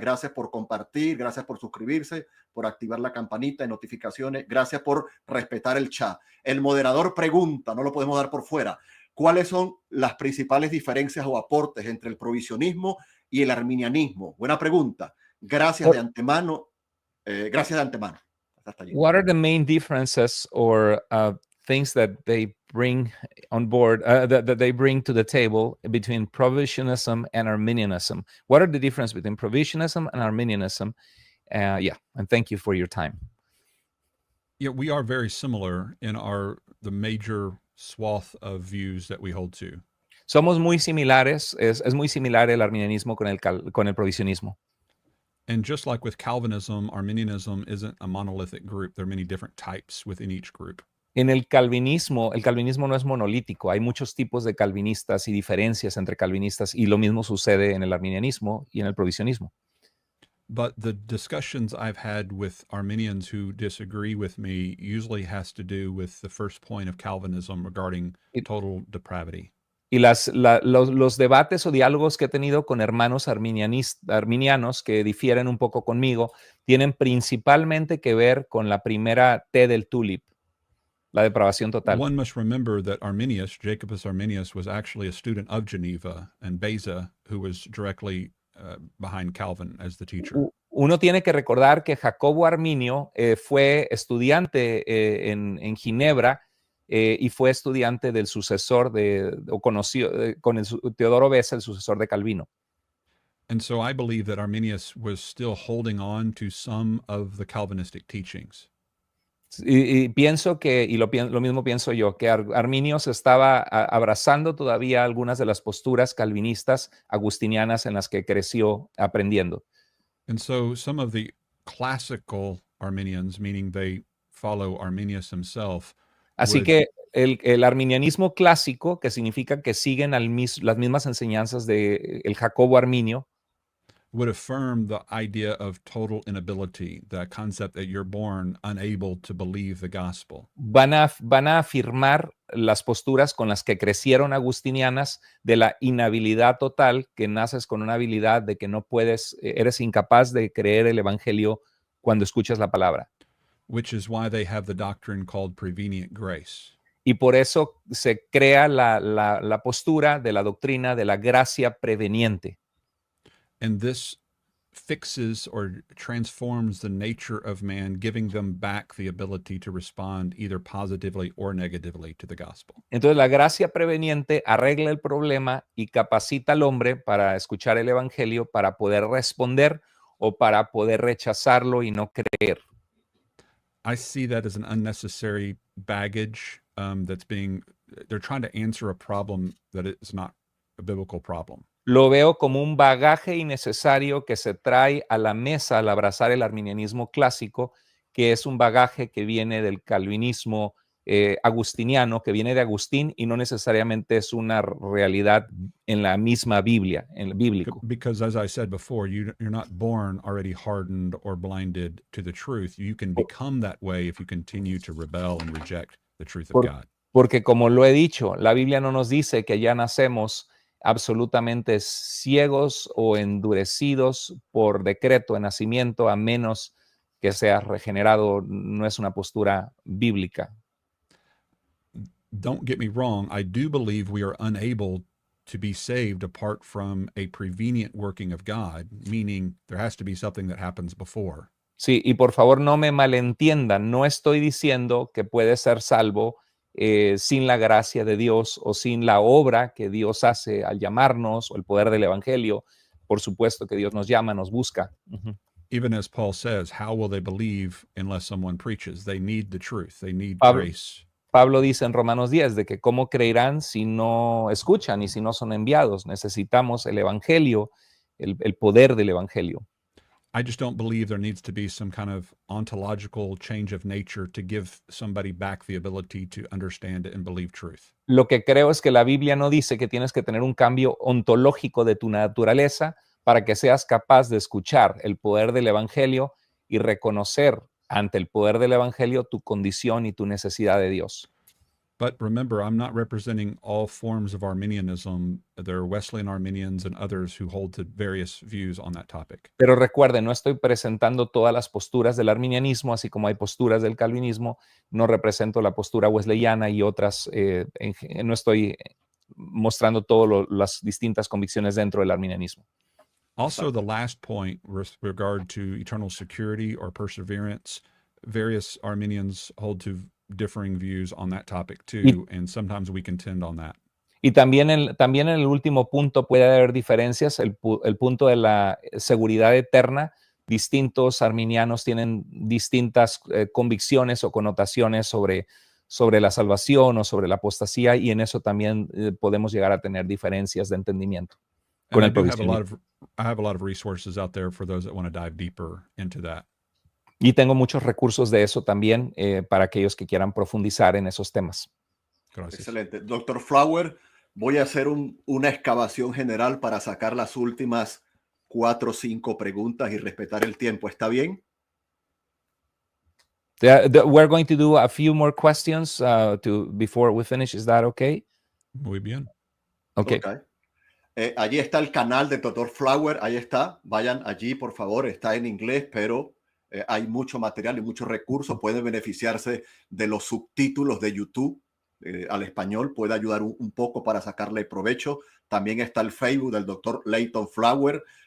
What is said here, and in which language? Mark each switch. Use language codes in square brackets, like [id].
[es] Gracias por compartir, gracias por suscribirse, por activar la campanita de notificaciones, gracias por respetar el chat. El moderador pregunta, no lo podemos dar por fuera, ¿cuáles son las principales diferencias o aportes entre el provisionismo y el arminianismo? Buena pregunta. Gracias de antemano. Gracias de antemano. Hasta allí. [en] What are the main differences or things that they bring on board, that they bring to the table between provisionism and Arminianism? What are the differences between provisionism and Arminianism? And thank you for your time. Yeah, we are very similar in the major swath of views that we hold to. [es] Somos muy similares, es muy similar el arminianismo con el provisionismo. [en] And just like with Calvinism, Arminianism isn't a monolithic group. There are many different types within each group. [es] En el calvinismo no es monolítico. Hay muchos tipos de calvinistas y diferencias entre calvinistas, y lo mismo sucede en el arminianismo y en el provisionismo. [en] But the discussions I've had with Arminians who disagree with me usually has to do with the first point of Calvinism regarding total depravity. [es] Y los debates o diálogos que he tenido con hermanos arminianos que difieren un poco conmigo tienen principalmente que ver con la primera T del tulip, la depravación total. [en] One must remember that Arminius, Jacobus Arminius, was actually a student of Geneva, and Beza, who was directly behind Calvin as the teacher. [es] Uno tiene que recordar que Jacobo Arminio fue estudiante en Ginebra y fue estudiante del sucesor con Teodoro Beza, el sucesor de Calvino. [en] And so I believe that Arminius was still holding on to some of the Calvinistic teachings. [es] Y pienso que, lo mismo pienso yo, que Arminio se estaba abrazando todavía algunas de las posturas calvinistas agustinianas en las que creció aprendiendo. [en] And so some of the classical Arminians, meaning they follow Arminius himself. [es] Así que el arminianismo clásico, que significa que siguen las mismas enseñanzas de el Jacobo Arminio, [en] would affirm the idea of total inability, the concept that you're born unable to believe the gospel. [es] Van a afirmar las posturas con las que crecieron agustinianas de la inhabilidad total, que naces con una habilidad de que no puedes, eres incapaz de creer el evangelio cuando escuchas la palabra. [en] Which is why they have the doctrine called prevenient grace. [es] Y por eso se crea la postura de la doctrina de la gracia preveniente. [en] And this fixes or transforms the nature of man, giving them back the ability to respond either positively or negatively to the gospel. [es] Entonces la gracia preveniente arregla el problema y capacita al hombre para escuchar el evangelio, para poder responder o para poder rechazarlo y no creer. [en] I see that as an unnecessary baggage they're trying to answer a problem that is not a biblical problem. [es] Lo veo como un bagaje innecesario que se trae a la mesa al abrazar el arminianismo clásico, que es un bagaje que viene del calvinismo agustiniano, que viene de Agustín y no necesariamente es una realidad en la misma Biblia, en el bíblico. [en] Because as I said before, you're not born already hardened or blinded to the truth. You can become that way if you continue to rebel and reject the truth of God. [es] Porque como lo he dicho, la Biblia no nos dice que ya nacemos absolutamente ciegos o endurecidos por decreto de nacimiento, a menos que seas regenerado. No es una postura bíblica. [en] Don't get me wrong, I do believe we are unable to be saved apart from a prevenient working of God, meaning there has to be something that happens before. [es] Sí, y por favor no me malentiendan, no estoy diciendo que puedes ser salvo sin la gracia de Dios o sin la obra que Dios hace al llamarnos o el poder del evangelio. Por supuesto que Dios nos llama, nos busca. [en] Even as Paul says, how will they believe unless someone preaches? They need the truth. They need grace. [es] Pablo dice en Romanos 10 de que cómo creerán si no escuchan y si no son enviados. Necesitamos el evangelio, el poder del evangelio. [en] I just don't believe there needs to be some kind of ontological change of nature to give somebody back the ability to understand and believe truth. [es] Lo que creo es que la Biblia no dice que tienes que tener un cambio ontológico de tu naturaleza para que seas capaz de escuchar el poder del Evangelio y reconocer ante el poder del Evangelio tu condición y tu necesidad de Dios. [en] But remember, I'm not representing all forms of Arminianism. There are Wesleyan Arminians and others who hold to various views on that topic. [es] Pero recuerden, no estoy presentando todas las posturas del arminianismo, así como hay posturas del calvinismo. No represento la postura wesleyana y otras. No estoy mostrando todas las distintas convicciones dentro del arminianismo. [en] Also, the last point with regard to eternal security or perseverance, various Arminians hold to differing views on that topic too, and sometimes we contend on that. [es] Y también en el último punto puede haber diferencias, el punto de la seguridad eterna. Distintos arminianos tienen distintas convicciones o connotaciones sobre la salvación o sobre la apostasía, y en eso también podemos llegar a tener diferencias de entendimiento. [en] And I have a lot of resources out there for those that want to dive deeper into that. [es] Y tengo muchos recursos de eso también para aquellos que quieran profundizar en esos temas. Gracias. Excelente. Doctor Flower, voy a hacer una excavación general para sacar las últimas 4 o 5 preguntas y respetar el tiempo. ¿Está bien? [en] We're going to do a few more questions before we finish. Is that okay? [es] Muy bien. [en] Okay. [es] Allí está el canal del Dr. Flower. Ahí está. Vayan allí, por favor. Está en inglés, pero hay mucho material y muchos recursos. Pueden beneficiarse de los subtítulos de YouTube al español. Puede ayudar un poco para sacarle provecho. También está el Facebook del Dr. Leighton Flower.